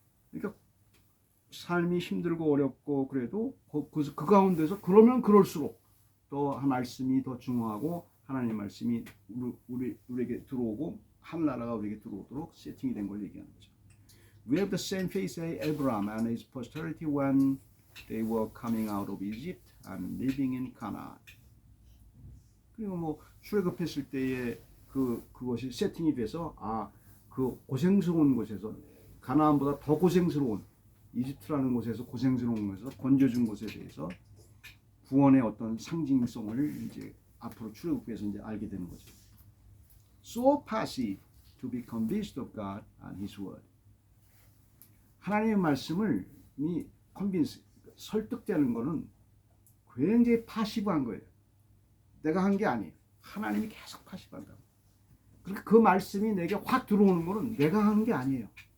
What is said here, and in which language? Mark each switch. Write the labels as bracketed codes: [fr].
[ko] 그러니까 삶이 힘들고 어렵고 그래도 그 가운데서 그러면 그럴수록 또 말씀이 더 중요하고 하나님의 말씀이 우리에게 들어오고 하늘나라가 우리에게 들어오도록 세팅이 된 걸 얘기하는 거죠. [en] We have the same faith as Abraham and his posterity when they were coming out of Egypt and living in Canaan. [ko] 그리고 뭐 출애굽했을 때에 그것이 세팅이 돼서 그 고생스러운 곳에서 가나안보다 더 고생스러운 이집트라는 곳에서 고생스러운 곳에서 건져준 곳에 대해서 구원의 어떤 상징성을 이제 앞으로 출애굽해서 이제 알게 되는 거죠. [en] So passive to be convinced of God and His Word. [ko] 하나님의 말씀을 이 convince, 설득되는 거는 굉장히 파시브한 거예요. 내가 한 게 아니에요. 하나님이 계속 파시브한다고. 그러니까 그 말씀이 내게 확 들어오는 거는 내가 하는 게 아니에요.